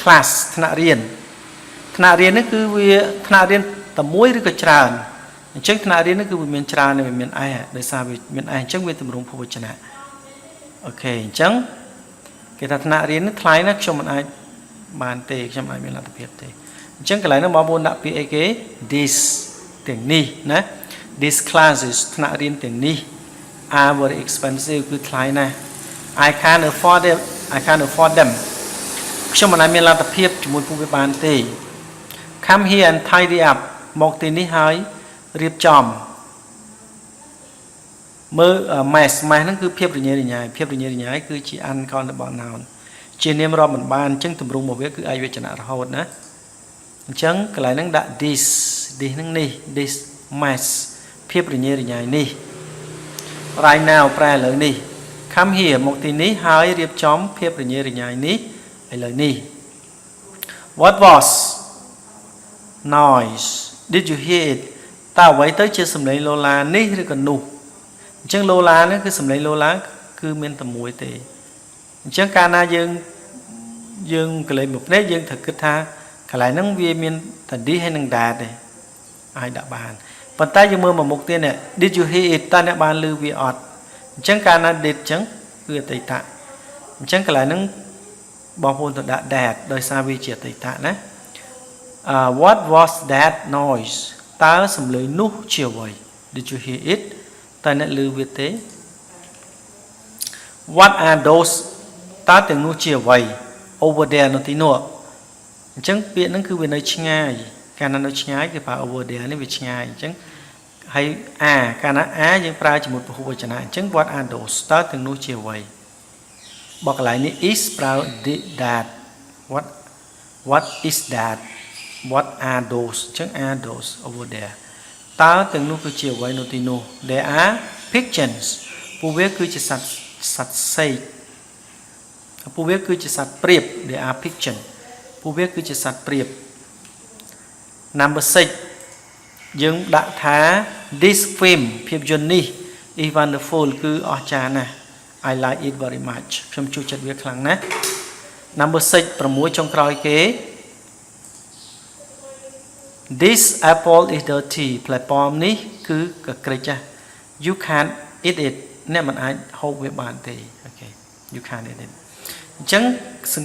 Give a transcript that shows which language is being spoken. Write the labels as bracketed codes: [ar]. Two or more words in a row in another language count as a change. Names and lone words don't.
[km] class ថ្នាក់រៀននេះគឺវាថ្នាក់រៀនតែមួយឬក៏ច្រើនអញ្ចឹងថ្នាក់រៀននេះគឺវាមានច្រើនវាមានឯដោយសារវា មានឯអញ្ចឹងវាទម្រង់ភពវចនៈអូខេអញ្ចឹងគេថាថ្នាក់រៀននេះថ្លៃណាស់ខ្ញុំមិនអាចបានទេខ្ញុំអាចមានលទ្ធភាពទេអញ្ចឹងកន្លែងនោះបងប្អូនដាក់ពាក្យអីគេ this ទាំងនេះណា [en] these classes [km] ថ្នាក់រៀនទាំងនេះ [en] are very expensive [km] គឺថ្លៃណាស់ [en] I can't afford them [km] ខ្ញុំមិនអាចមានលទ្ធភាពជាមួយពួកវាបានទេ [en] come here and tidy up [km] មកទីនេះហើយរៀបចំ មើល mess ហ្នឹងគឺភាពរញ៉េរញ៉ាយគឺជា [en] uncountable noun [km] ជានាមរាប់មិនបានអញ្ចឹងទម្រង់របស់វាគឺឯកវចនៈរហូតណាអញ្ចឹងកន្លែងហ្នឹងដាក់ this ហ្នឹងនេះ [en] this mess [km] ភាពរញ៉េរញ៉ាយនេះ [en] right now [km] ប្រែឥឡូវនេះ [en] come here [km] មកទីនេះហើយរៀបចំភាពរញ៉េរញ៉ាយនេះឥឡូវនេះ [en] what was noise did you hear it [km] តើអ្វីទៅជាសំឡេងឡូឡានេះឬក៏នោះអញ្ចឹងឡូឡានេះគឺសំឡេងឡូឡាគឺមាន តែមួយទេអញ្ចឹងកាលណាយើងកលេចមួយភ្នែកយើងត្រូវគិតថាកន្លែងហ្នឹងវាមានតែ this ហើយនឹង that ទេអាចដាក់បានប៉ុន្តែយើងមើលមកមុខទៀតនេះ [en] did you hear it [km] តើអ្នកបានឮវាអត់អញ្ចឹងកាលណា did អញ្ចឹងគឺអតីតអញ្ចឹងកន្លែងហ្នឹងបងប្អូនទៅដាក់ that ដោយសារវាជាអតីតណា [en] what was that noise [km] តើសំឡេងនោះជាអ្វី [en] did you hear it [km] តើអ្នកឮវាទេ [en] what are those [km] តើទាំងនោះជាអ្វី [en] over there [km] នៅទីនោះអញ្ចឹងពាក្យហ្នឹងគឺវានៅឆ្ងាយកាលណានៅឆ្ងាយគេប្រើ [en] over there [km] នេះវាឆ្ងាយអញ្ចឹងហើយកាល ណាយើងប្រើជាមួយពហុវចនៈអញ្ចឹង [en] what are those [km] តើទាំងនោះជាអ្វីបកកន្លែងនេះ is ប្រើ [en] that what is that what are those អញ្ចឹង are those over there [km] តើទាំងនោះគឺជាអ្វីនៅ ទីនោះ [en] there are pigeons [km] ពួកវាគឺជាសត្វសេកពួកវាគឺជាសត្វព្រាប [en] there are pigeon [km] ពួកវាគឺជាសត្វព្រាប [en] number 6 [km] យើងដាក់ថា [en] this film [km] ភាពយន្តនេះ [en] is wonderful [km] គឺអស្ចារ្យណាស់ [en] I like it very much [km] ខ្ញុំចូលចិត្តវាខ្លាំងណាស់ [en] number 6 [km] ចុងក្រោយគេ [en] this apple is dirty [km] ផ្លែប៉ោមនេះគឺកក្រិច [en] you can't eat it [km] អ្នកមិនអាចហូបវាបានទេអូខេ [en] you can't eat it [km] អញ្ចឹងសង្ឃឹម